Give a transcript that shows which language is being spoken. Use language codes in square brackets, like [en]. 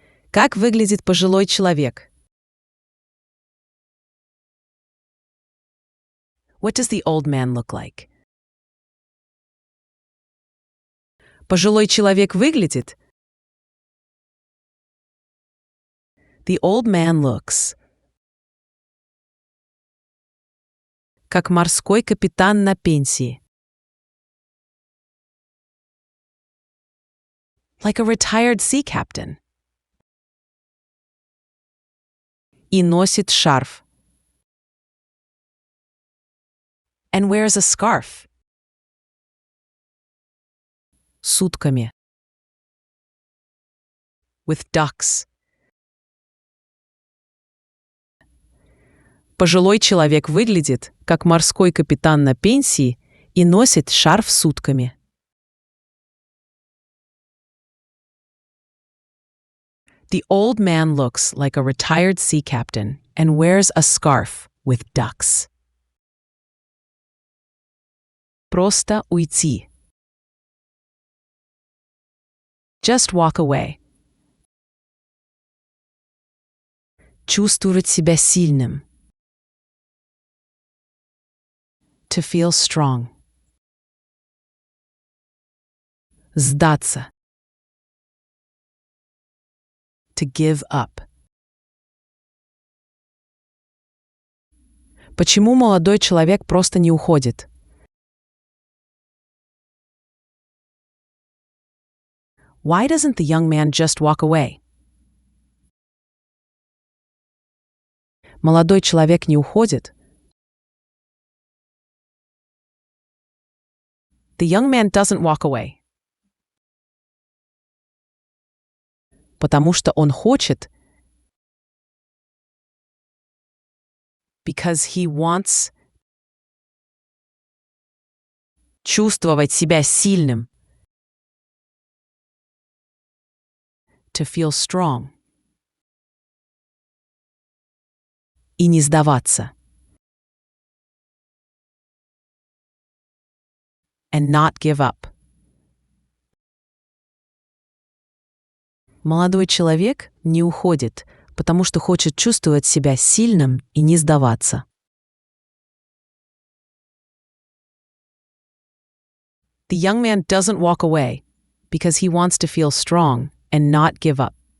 [ru] Как выглядит пожилой человек? [en] What does the old man look like? [ru] Пожилой человек выглядит. [en] The old man looks. [ru] Как морской капитан на пенсии. [en] Like a retired sea captain. [ru] И носит шарф. [en] And wears a scarf. [ru] С утками. [en] With ducks. [ru] Пожилой человек выглядит, как морской капитан на пенсии и носит шарф с утками. [en] The old man looks like a retired sea captain and wears a scarf with ducks. [ru] Просто уйти. [en] Just walk away. [ru] Чувствовать себя сильным. [en] To feel strong. [ru] Сдаться. [en] To give up. [ru] Почему молодой человек просто не уходит? [en] Why doesn't the young man just walk away? [ru] Молодой человек не уходит. [en] The young man doesn't walk away. [ru] Потому что он хочет. [en] Because he wants. [ru] Чувствовать себя сильным. [en] To feel strong. [ru] И не сдаваться. [en] And not give up. [ru] Молодой человек не уходит, потому что хочет чувствовать себя сильным и не сдаваться. [en] The young man doesn't walk away because he wants to feel strong and not give up.